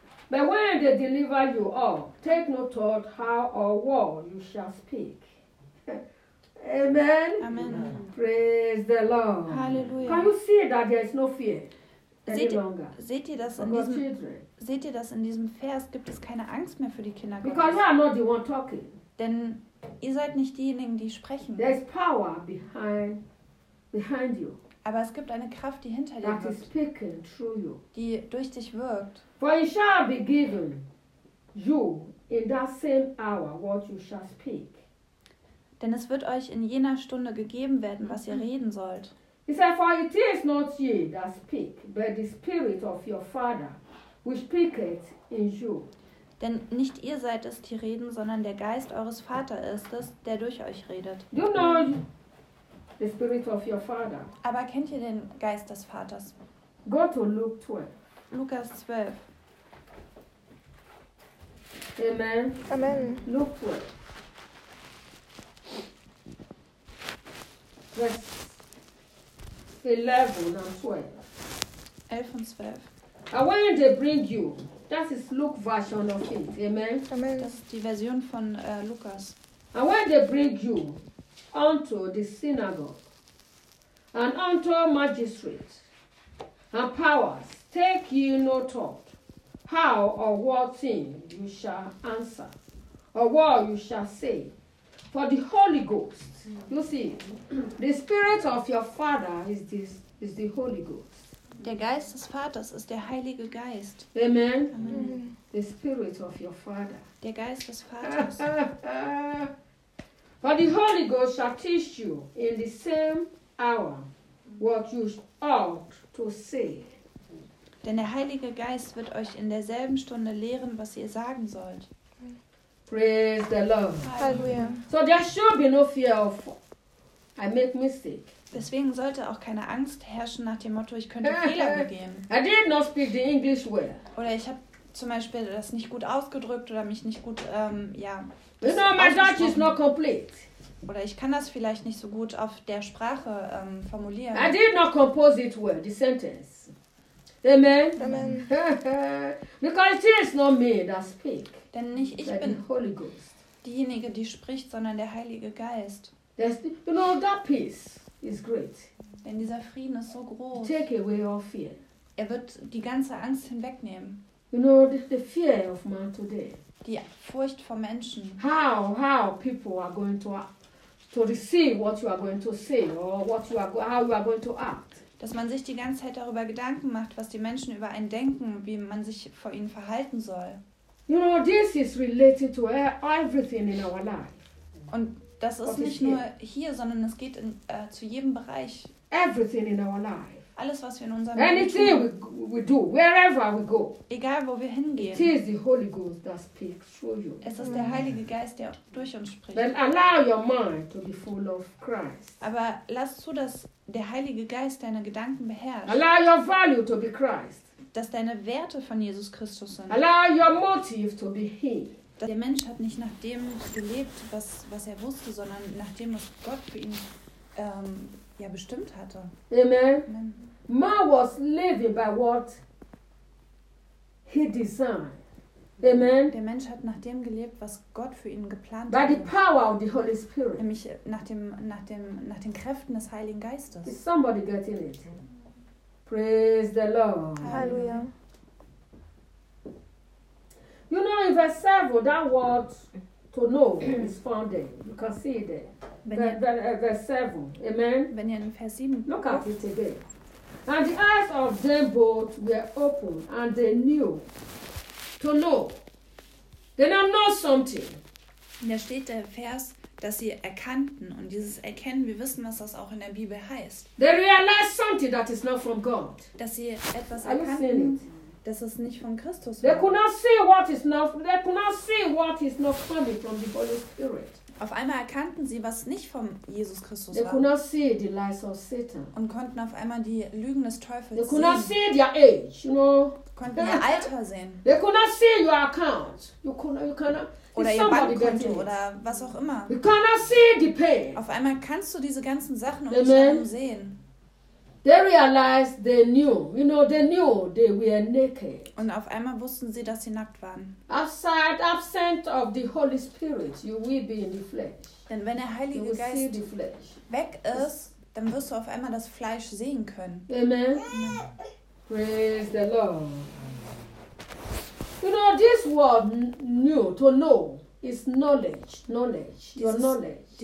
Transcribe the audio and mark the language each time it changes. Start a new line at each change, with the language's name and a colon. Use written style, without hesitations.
English: But when they deliver you up, take no thought how or what you shall speak. Amen. Amen. Praise the Lord. Hallelujah. Can you see that there is no fear?
German: Seht ihr das in diesem Vers? Gibt es keine Angst mehr für die Kinder?
English: Because you are not the one talking.
German: Denn ihr seid nicht diejenigen, die sprechen.
English: There is power behind you.
German: Aber es gibt eine Kraft, die hinter dir wirkt.
English: Speaking through you.
German: Die durch dich wirkt.
English: For it shall be given you in that same hour what you shall speak.
German: Denn es wird euch in jener Stunde gegeben werden, was ihr reden sollt.
English: He said, for it is not ye that speak, but the Spirit of your Father, which speaketh in you.
German: Denn nicht ihr seid es, die reden, sondern der Geist eures Vaters ist es, der durch euch redet.
English: You know the Spirit of your Father.
German: Aber kennt ihr den Geist des Vaters?
English: Go to Luke 12.
German: Lukas 12.
English: Amen. Amen. Luke 12. Yes. 11 and 12. And when they bring you, that is Luke version of it. Amen.
German: Amen. Das ist die Version von Lukas.
English: And when they bring you unto the synagogue and unto magistrate and powers, take ye no thought how or what thing you shall answer or what you shall say. For the Holy Ghost, you see, the Spirit of your Father is the Holy Ghost.
German: Der Geist des Vaters ist der Heilige Geist.
English: Amen. Amen. The Spirit of your Father.
German: Der Geist des Vaters.
English: For the Holy Ghost shall teach you in the same hour what you ought to say.
German: Denn der Heilige Geist wird euch in derselben Stunde lehren, was ihr sagen sollt.
English: Praise the Lord. Hallelujah. So there should be no fear of I make mistake.
German: Deswegen sollte auch keine Angst herrschen nach dem Motto, ich könnte Fehler begehen.
English: I did not speak the English well.
German: Oder ich habe zum Beispiel das nicht gut ausgedrückt oder mich nicht gut,
English: You know, my Dutch is not complete.
German: oder ich kann das vielleicht nicht so gut auf der Sprache formulieren.
English: I did not compose it well, the sentence. Amen. Amen. Because it is not me that speak.
German: Denn nicht ich
English: like
German: bin
English: the Holy Ghost.
German: Diejenige, die spricht, sondern der Heilige Geist.
English: You know, that peace is great.
German: Denn dieser Frieden ist so groß.
English: Take away your fear.
German: Er wird die ganze Angst hinwegnehmen.
English: You know, the fear of man today.
German: Die Furcht vor Menschen.
English: How people are going to receive what you are going to say or what you are how you are going to act.
German: Dass man sich die ganze Zeit darüber Gedanken macht, was die Menschen über einen denken, wie man sich vor ihnen verhalten soll.
English: You know, this is related to everything in our life.
German: Und das ist what nicht is nur hier, sondern es geht in, zu jedem Bereich.
English: Everything in our life.
German: Alles, was wir in unserem Leben tun.
English: Anything we do, wherever we go.
German: Egal, wo wir hingehen.
English: It is the Holy Ghost that speaks through you.
German: Es ist der Heilige Geist, der durch uns spricht.
English: Then allow your mind to be full of Christ.
German: Aber lass zu, dass der Heilige Geist deine Gedanken beherrscht.
English: Allow your value to be Christ.
German: Dass deine Werte von Jesus Christus sind.
English: Allow your motive to be him.
German: Dass der Mensch hat nicht nach dem gelebt, was er wusste, sondern nach dem, was Gott für ihn ja, bestimmt hatte.
English: Amen. Man was living by what he designed. Amen.
German: Der Mensch hat nach dem gelebt, was Gott für ihn geplant
English: by
German: hat.
English: By the power of the Holy Spirit.
German: Nämlich nach den Kräften des Heiligen Geistes.
English: Is somebody getting it? Praise the Lord.
German: Halleluja.
English: You know, in verse 7, that word to know is found there. You can see it there.
German: Wenn ihr in Vers 7
English: look at it again. And the eyes of them both were open and they knew to know. They now know something.
German: Da steht der Vers, dass sie erkannten und dieses Erkennen, wir wissen, was das auch in der Bibel heißt.
English: They realized something that is not from God.
German: Dass sie etwas erkannten, dass es nicht von Christus war.
English: They could not see what is not. They could not see what is not coming from the Holy Spirit.
German: Auf einmal erkannten sie, was nicht von Jesus Christus
English: they
German: war.
English: Could not see the lies of Satan.
German: Und konnten auf einmal die Lügen des Teufels
English: Not see their age, you know?
German: Konnten ihr Alter sehen.
English: They could not see your account. You cannot,
German: oder ihr Bankkonto oder was auch immer.
English: You cannot see the pain.
German: Auf einmal kannst du diese ganzen Sachen und Schatten sehen.
English: They realized they knew, you know, they knew they were naked.
German: Und auf einmal wussten sie, dass sie nackt waren.
English: Outside, absent of the Holy Spirit, you will be in the flesh.
German: Denn wenn der Heilige Geist weg ist, dann wirst du auf einmal das Fleisch sehen können.
English: Amen. Praise the Lord. You know, this word knew, to know, is knowledge, knowledge.